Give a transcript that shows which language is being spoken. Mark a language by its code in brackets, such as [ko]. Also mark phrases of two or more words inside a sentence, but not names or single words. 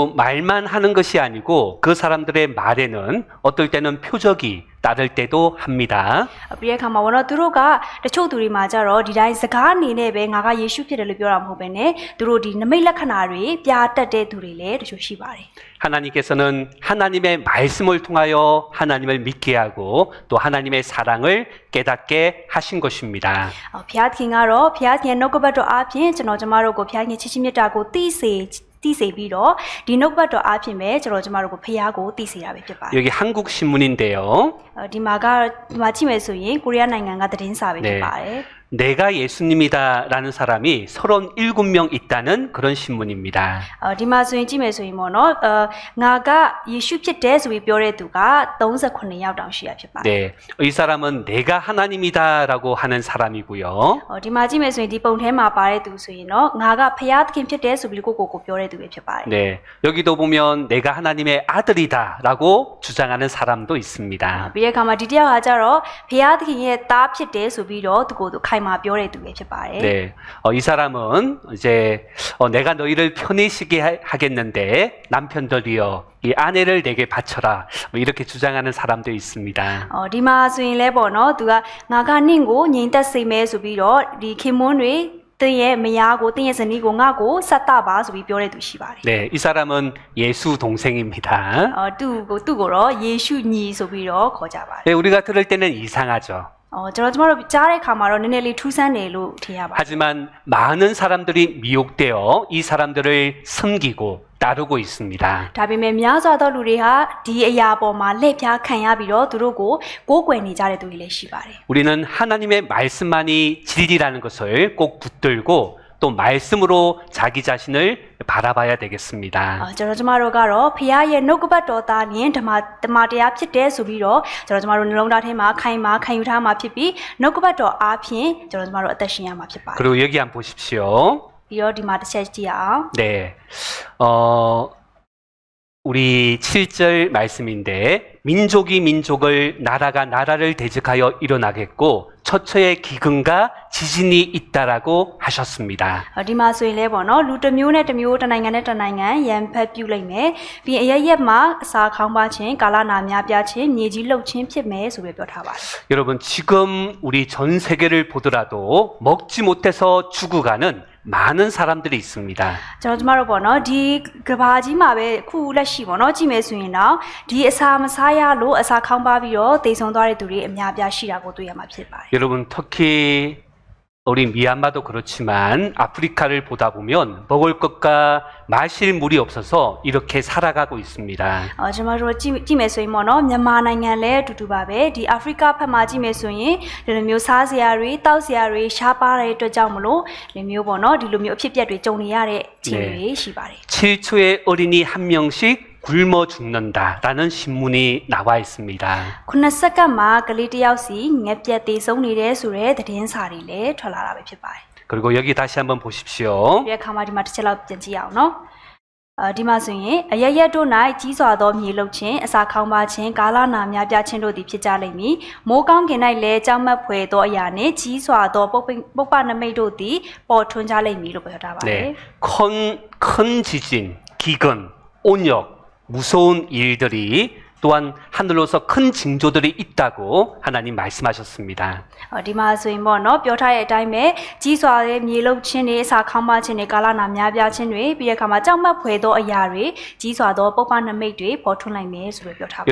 [ko] 또 말만 하는 것이 아니고 그 사람들의 말에는 어떨 때는 표적이 따를 때도 합니다. [my] ပြီးတဲ့အခါမှာပေါ့နော်သူတို့ကတချို့သူတွေမှာကြတော့ဒီတိုင်းစကားအနေနဲ့ပဲငါကယေရှုဖြစ်တယ်လို့ပြောတာမဟုတ်ဘဲနဲ့သူတို့ဒီနမိတ်လက္ခဏာတွေပြတတ်တဲ့သူတွေလည်းတချို့ရှိပါတယ် [ko] 하나님께서는 하나님의 말씀을 통하여 하나님을 믿게 하고 또 하나님의 사랑을 깨닫게 하신 것입니다. [my] ဖခင်ကတော့ဖခင်နှုတ်ကပတ်တော်အပြင်ကျွန်တော်ကျမတို့ကိုဖခင်ချစ်ချင်းမြတ်တာကိုသိစေပြီးတော့ဒီနှုတ်ကပတ်တော်အပြင်ပဲကျွန်တော်ကျမတို့ကိုဖခင်ကိုသိစေတာပဲဖြစ်ပါတယ် [ko] 여기 한국 신문인데요. [my] ဒီမှာကြည့်မယ်ဆိုရင်ကိုရီးယားနိုင်ငံကသတင်းစာပဲဖြစ်ပါတယ် [ko] 내가 예수님이다라는 사람이 37명 있다는 그런 신문입니다. [my] ဒီမှာဆိုရင်ကြည့်မယ်ဆိုရင်ပေါ့နော်ငါကယေရှုဖြစ်တယ်ဆိုပြီးပြောတဲ့သူက38ယောက်တောင်ရှိရဖြစ်ပါတယ် [ko] 네, 이 사람은 내가 하나님이다라고 하는 사람이고요. [my] ဒီမှာကြည့်မယ်ဆိုရင်ဒီပုံထဲမှာပါတဲ့သူဆိုရင်တော့ငါကဖခင်သခင်ဖြစ်တယ်ဆိုပြီးကိုပြောတဲ့သူပဲဖြစ်ပါတယ် [ko] 네, 여기도 보면 내가 하나님의 아들이다라고 주장하는 사람도 있습니다. [my] ပြီးတဲ့အခါမှာဒီတယောက်ကကြတော့ဖခင်သခင်ရဲ့သားဖြစ်တယ်ဆိုပြီးတော့သူကိုယ်သူခိုင်မာပြောတဲ့သူပဲဖြစ်ပါတယ် [ko] 네, 이 사람은 이제 내가 너희를 편히쉬게 하겠는데 남편들이여 이 아내를 내게 바쳐라 뭐 이렇게 주장하는 사람도 있습니다. [my] ဒီမှာဆိုရင်လဲပေါ့နော်သူကငါကနင့်ကိုငြိမ်သက်စေမယ်ဆိုပြီးတော့ဒီခင်မွန်းတွေတင်းရဲ့မယားကိုတင်းရဲ့ဇနီးကိုငါ့ကိုဆက်တာပါဆိုပြီးပြောတဲ့သူရှိပါတယ် [ko] 네, 이 사람은 예수 동생입니다. [my] သူ့ကိုတော့ယေရှုညီဆိုပြီးတော့ခေါ်ကြပါတယ် [ko] 네, 우리가 들을 때는 이상하죠. [my] ကျွန်တော်တို့ကြားတဲ့အခါမှာတော့နည်းနည်းလေးထူးဆန်းတယ်လို့ထင်ရပါတယ် [ko] 하지만 많은 사람들이 미혹되어 이 사람들을 섬기고 따르고 있습니다. [my] ဒါပေမဲ့များစွာသောလူတွေဟာဒီအရာပေါ်မှာလှည့်ဖြားခံရပြီးတော့သူတို့ကိုကိုးကွယ်နေကြတဲ့သူတွေလည်းရှိပါတယ် [ko] 우리는 하나님의 말씀만이 진리라는 것을 꼭 붙들고 또 말씀으로 자기 자신을 바라봐야 되겠습니다. [my] ကျွန်တော်ကျမတို့ကတော့ဖခင်ရဲ့နှုတ်ကပတ်တော်သားလင်ဓမ္မတရားဖြစ်တဲ့ဆိုပြီးတော့ကျွန်တော်ကျမတို့နှလုံးသားထဲမှာခံယူထားမှာဖြစ်ပြီးနှုတ်ကပတ်တော်အားဖြင့်ကျွန်တော်ကျမတို့အသက်ရှင်ရမှာဖြစ်ပါတယ် [ko] 그리고 여기 한번 보십시오. [my] ပြီးတော့ဒီမှာတစ်ချက်ကြည့်ရအောင် [ko] 네, 우리 7절 말씀인데 민족이 민족을 나라가 나라를 대적하여 일어나겠고 처처에 기근과 지진이 있다라고 하셨습니다. [my] ဒီမှာဆိုရင်လဲပေါ့နော်လူတစ်မျိုးနဲ့တစ်မျိုးတစ်နိုင်ငံနဲ့တစ်နိုင်ငံရန်ဖက်ပြုလိုက်မယ်ပြီးအရရက်မှာအစာခေါင်းပါခြင်းကာလနာများပြားခြင်းမြေကြီးလှုပ်ခြင်းဖြစ်မယ်ဆိုပြီးပြောထားပါတယ် [ko] 여러분 지금 우리 전 세계를 보더라도 먹지 못해서 죽어가는 많은 사람들이 있습니다. [my] ကျွန်တော်ကျမတို့ပေါ့နော်ဒီကဘာကြီးမှာပဲခုလက်ရှိပေါ့နော်ကြည့်မယ်ဆိုရင်တော့ဒီအစာမစားရလို့အစာခေါင်းပါပြီးတော့တိတ်ဆုံသွားတဲ့သူတွေအများပြားရှိတာကိုတွေ့ရမှာဖြစ်ပါတယ် [ko] 여러분 특히 우리 미얀마도 그렇지만 아프리카를 보다 보면 먹을 것과 마실 물이 없어서 이렇게 살아가고 있습니다. [my] ကျွန်တော်တို့ကြည့်မယ်ဆိုရင်ပေါ့နော်မြန်မာနိုင်ငံလည်းအတူတူပါပဲဒီအာဖရိကဘက်မှာကြည့်မယ်ဆိုရင်ဒီလိုမျိုးစားစရာတွေတောက်စရာတွေရှားပါတဲ့အတွက်ကြောင့်မလို့ဒီမျိုးပေါ့နော်ဒီလိုမျိုးအဖြစ်အပျက်တွေကြုံနေရတဲ့အခြေအနေတွေရှိပါတယ် [ko] 7초의 어린이 한 명씩 굶어 죽는다라는 신문이 나와 있습니다. [my] ခုနစက္ကန့်မှာကလေးတစ်ယောက်စီငက်ပြက်သေးဆုံးနေတဲ့ဆိုတဲ့သတင်းစာတွေလည်းထွက်လာတာပဲဖြစ်ပါတယ် [ko] 그리고 여기 다시 한번 보십시오. [my] ဒီအခါမှာဒီမှာတစ်ချက်လောက်ပြန်ကြည့်အောင်နော်ဒီမှာဆိုရင်အရရက်တို့၌ကြီးစွာသောမြေလှုပ်ခြင်းအစာခေါင်းပါခြင်းကာလနာများပြားခြင်းတို့သည်ဖြစ်ကြလိမ့်မည်မိုးကောင်းကင်၌လည်းကြောက်မက်ဖွယ်သောအရာနှင့်ကြီးစွာသောပုပ္ပနမိတ်တို့သည်ပေါ်ထွန်းကြလိမ့်မည်လို့ပြောထားပါတယ် [ko] 네, 큰 지진, 기근, 온역, 무서운 일들이 또한 하늘로서 큰 징조들이 있다고 하나님 말씀하셨습니다. [my] ဒီမှာဆိုရင်ပေါ့နော်ပြောထားတဲ့အတိုင်းပဲကြီးစွာတဲ့မြေလှုပ်ခြင်းတွေအစာခေါင်းပါခြင်းတွေကာလနာများပြားခြင်းတွေပြီးတဲ့အခါမှာကြောက်မက်ဖွယ်သောအရာတွေကြီးစွာသောပုပ္ပနမိတ်တွေပေါ်ထွန်းနိုင်မယ်ဆိုပြီးပြောထားပါတယ်